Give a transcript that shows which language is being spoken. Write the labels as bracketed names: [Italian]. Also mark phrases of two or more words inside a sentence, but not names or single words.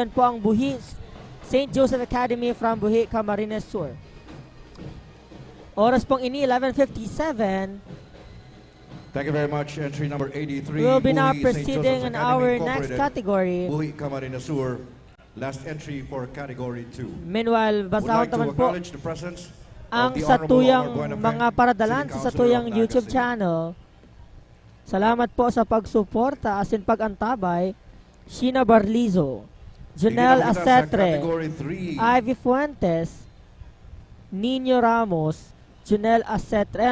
[Bikol] Yan po ang Buhi St. [English] Joseph Academy from Buhi, Camarines Sur. [Bikol] Oras pong ini, 11:57. [English] Thank you very much. Entry number 83. We'll be now Buhi St. proceeding Joseph's in Academy our Incorporated, next category. Buhi, Camarines Sur. Last entry for Category 2. Meanwhile, Would [Bikol] basahon [English] like to [Bikol] naman po [English] acknowledge the presence [Bikol] ang [English] of the [Bikol] satuyang [English] Honorable Omar Buenafeng, [Bikol] mga paradalan [English] City [Bikol] sa [English] Councilor [Bikol] satuyang [English] of Naga [Bikol] YouTube [English] City. [Bikol] channel. Salamat po sa pagsuporta as in pag-antabay. Sheena Barlizo, Janelle [Filipino] Hindi na kita sa Acetre, [English] Category 3. Ivy Fuentes, Nino Ramos, Janelle Acetre.